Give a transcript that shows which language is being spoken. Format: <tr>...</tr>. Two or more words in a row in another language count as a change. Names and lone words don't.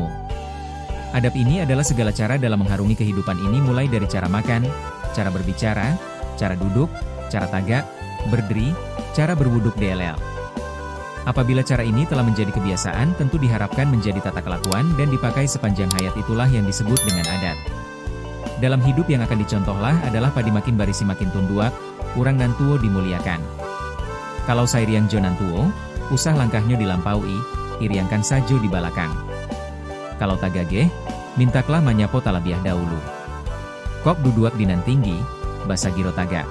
<id>Adab ini adalah segala cara dalam mengharungi kehidupan ini, mulai dari cara makan, cara berbicara, cara duduk, cara tagak, berdiri, cara berwuduk DLL. Apabila cara ini telah menjadi kebiasaan, tentu diharapkan menjadi tata kelakuan dan dipakai sepanjang hayat, itulah yang disebut dengan adat. Dalam hidup yang akan dicontohlah adalah</id> <min>padi makin barisi makin tunduak, urang nan tuo dimuliakan. Kalau sairiang jonan tuo, usah langkahnya dilampaui, iriangkan sajo di balakang. Kalau tagageh, mintaklah manyapo talabiah dahulu. Kok duduak dinan tinggi, basa giro tagak.</min>